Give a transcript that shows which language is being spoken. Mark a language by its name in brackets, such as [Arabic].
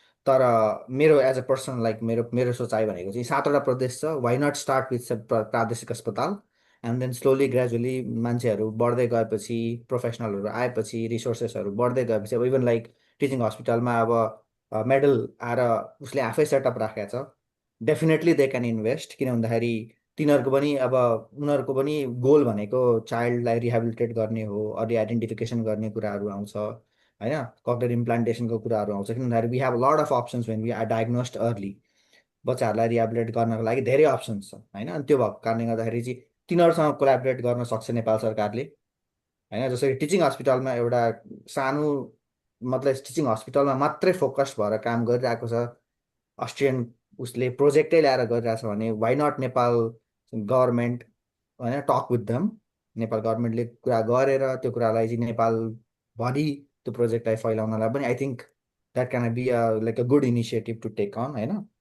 [Nepali] तर मेरो [English] as a person [Nepali] like मेरो सोचाइ भनेको चाहिँ 7वटा प्रदेश छ, [English] why not start with [Nepali] प्रादेशिक अस्पताल एन्ड देन स्लोली ग्रेजुअली मान्छेहरू बढ्दै गएपछि, प्रोफेसनलहरू आएपछि, रिसोर्सेसहरू बढ्दै गएपछि, अब इभन लाइक टिचिङ हस्पिटलमा अब मेडल आएर उसले आफै सेटअप राखेको छ, [English] Definitely they can invest. [Nepali] किन भन्दाखेरि तिनीहरूको पनि अब उनीहरूको पनि गोल भनेको चाइल्डलाई रिहेबिलिटेट गर्ने हो, अर्ली आइडेन्टिफिकेसन गर्ने कुराहरू आउँछ होइन, कग्निटिभ इम्प्लान्टेसनको कुराहरू आउँछ। किन भन्दाखेरि [English] We have lot of options when we are diagnosed early. [Nepali] बच्चाहरूलाई रिहेबिलिटेट गर्नको लागि धेरै अप्सन्स छ होइन। अनि त्यो भएको कारणले गर्दाखेरि चाहिँ तिनीहरूसँग कोलाबोरेट गर्न सक्छ नेपाल सरकारले होइन। जसरी टिचिङ हस्पिटलमा एउटा सानो मतलब टिचिङ हस्पिटलमा मात्रै फोकस्ड भएर काम गरिरहेको छ, अस्ट्रियन उसले प्रोजेक्टै ल्याएर गरिरहेछ भने [English] why not Nepal government [Nepali] होइन [English] talk with them, [Nepali] नेपाल गभर्मेन्टले कुरा गरेर त्यो कुरालाई चाहिँ नेपालभरि त्यो प्रोजेक्टलाई फैलाउनलाई पनि [English] I think that can be like a good initiative to take [Nepali] on होइन।